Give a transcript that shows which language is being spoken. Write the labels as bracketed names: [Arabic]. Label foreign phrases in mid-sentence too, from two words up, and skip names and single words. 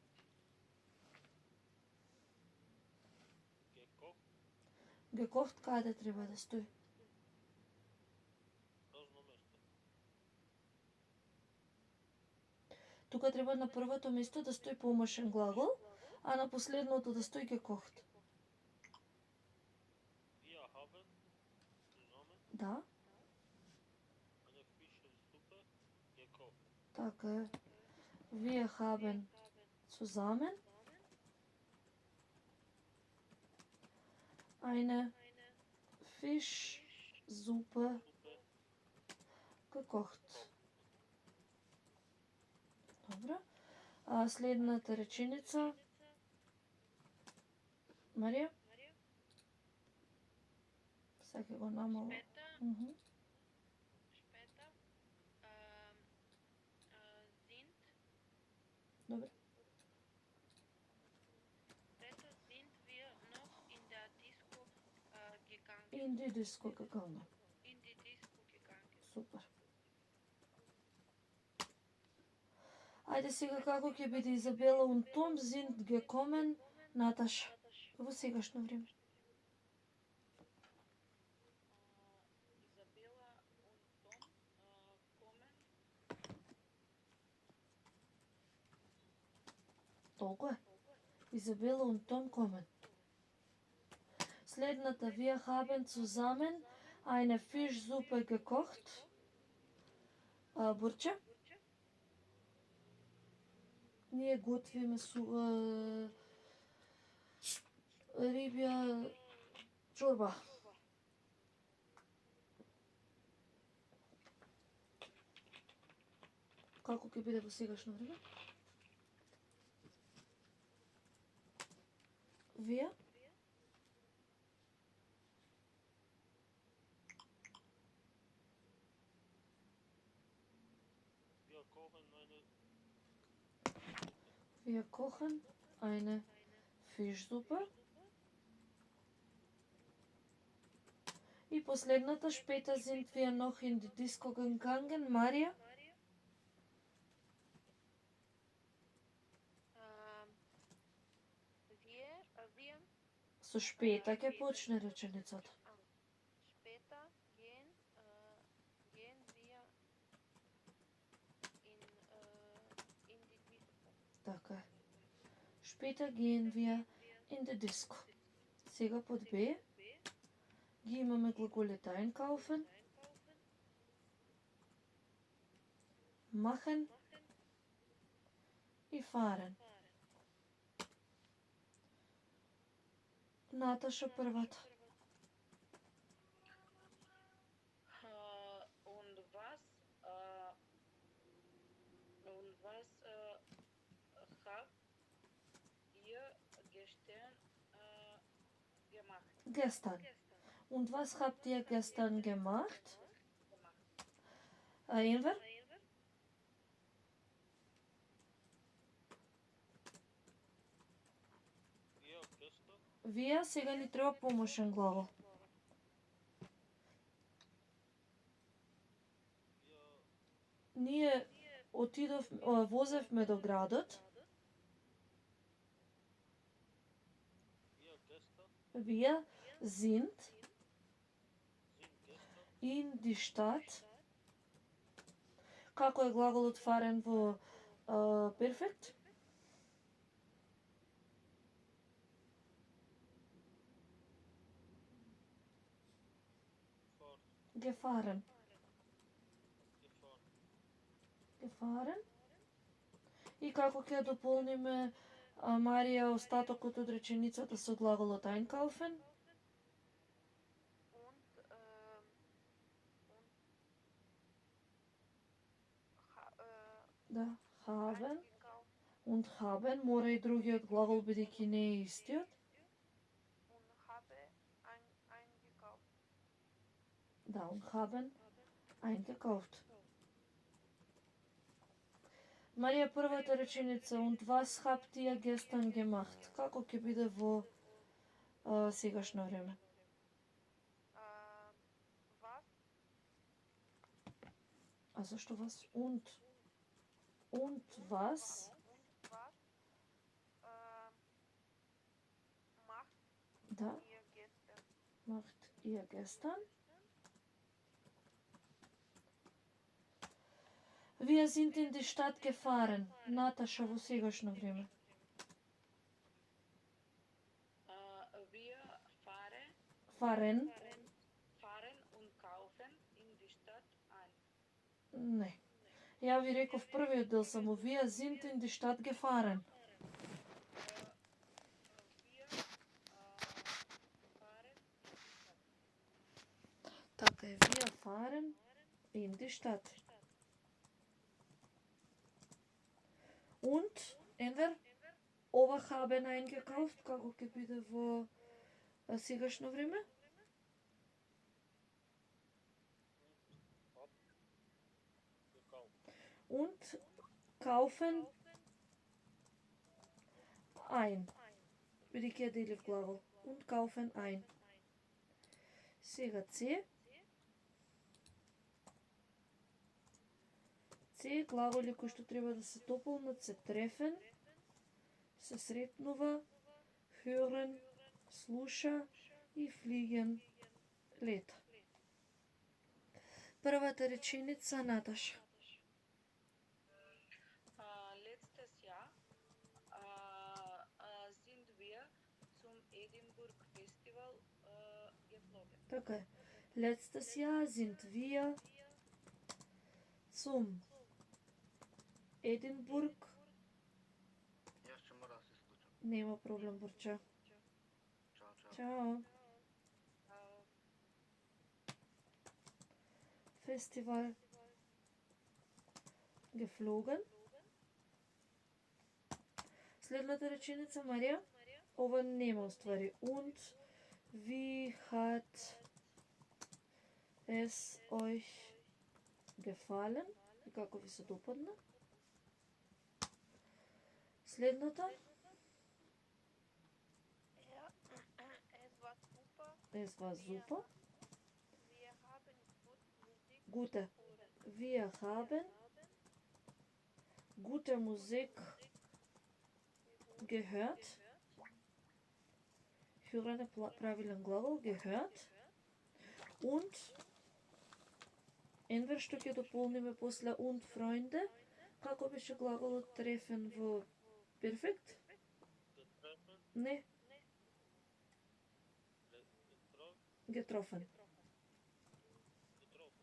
[German] Gekocht. [Macedonian] Гекофт каде треба да стои? Празно место. Тука треба на првото место да стои помошен глагол, а на последното да стои гекохт. [German] Wir haben zusammen [Macedonian] Да, [German] eine Fischsuppe gekocht. [Macedonian] така е. [German] Wir haben zusammen eine Fischsuppe Suppe gekocht. [Macedonian] Добро. А следната реченица. Марија? Сега го намало. [German] Später, Мгм. später sind, [Macedonian] Добро. [German] später sind wir noch in der Disco gegangen. In die Disco gegangen. In die Disco gegangen. [Macedonian] Супер. Ајде сега како ќе биде Изабела [German] und Tom sind gekommen, [Macedonian] Наташа, во сегашно време. [German] Isabella und Tom kommen. [Macedonian] Толку е. [German] Изабела und Tom kommen. Следната, wir haben zusammen eine Fischsuppe gekocht. [Macedonian] Бурче? Ние готвиме рибја чорба. Како ќе биде во сегашно време? Вие? [German] Wir kochen eine Wir kochen eine Fischsuppe. [Macedonian] И последната, [German] später sind wir noch in die Disco gegangen. Марија? Wir [Macedonian] Со später ќе почне реченицата. [German] später gehen wir in die Disco. [Macedonian] Така е. [German] Später gehen wir in die Disco. [Macedonian] Сега под Б ги имаме глаголите [German] einkaufen, machen [Macedonian] и fahren. Наташа првата. [German] Und was habt ihr gestern gemacht? Gestern. Und was habt ihr gestern gemacht? Enver? wir gestern [Macedonian] Вие сега ни треба помошен глагол. [German] wir [Macedonian] Ние возевме до градот. [German] wir Wir gestern sind gestern in die Stadt. [Macedonian] Како е глаголот fahren во перфект? [German] gefahren. Gefahren. Gefahren. [Macedonian] И како ќе дополниме Марија остатокот од реченицата со глаголот einkaufen? Да, [German] haben. Und haben, [Macedonian] мора и другиот глагол бидејќи не е истиот. [German] Und habe eingekauft. Down haben eingekauft. [Macedonian] Марија, првата реченица, [German] und was habt ihr gestern gemacht? [Macedonian] Како ќе биде во сегашно време? [German] Was? [Macedonian] А зашто вас? [German] Und was? Und was? Macht [Macedonian] Да, [German] ihr gestern? macht ihr gestern? Wir sind in die Stadt gefahren. [Macedonian] Наташа, во сегашно време. [German] Wir Fahren? fahren und kaufen in die Stadt ein. [Macedonian] Не. Ја ви реков првиот дел само. [German] Wir sind in die Stadt gefahren. Wir fahren [Macedonian] Така е, [German] wir fahren in die Stadt. Und, Enver, ова haben eingekauft, [Macedonian] како ќе биде во сегашно време? [German] Gekauft. Und kaufen ein. [Macedonian] Биде ќе делив глагол. [German] Und kaufen ein. [Macedonian] Сега С. С глаголи кои што треба да се дополнат се treffen, се сретнува, hören, слуша и fliegen, лета. Првата реченица, Наташа. [German] Letztes Jahr sind wir zum Edinburgh Festival geflogen. [Macedonian] Така е. [German] Letztes Jahr sind wir zum Edinburgh. [Macedonian] Јас ќе мора да се исклучам. Нема проблем, Борча. Чао, чао. [German] Чао. Festival geflogen. [Macedonian] Следната реченица, Марија. Ова нема уствари. [German] Und wie hat es euch gefallen? [Macedonian] И како ви се допадна? Следната. [German] Ja, es war super. Es war super. Wir haben gut Musik Gute. gehört. Wir haben gute Musik gehört. [Macedonian] Hören е правилен глагол, [German] gehört. [Macedonian] Und Енвер што ќе дополниме после [German] und Freunde, [Macedonian] како беше глаголот treffen во перфект? [German] Getreffen. [Macedonian] Не, [German] Getroffen. getroffen. Getroffen.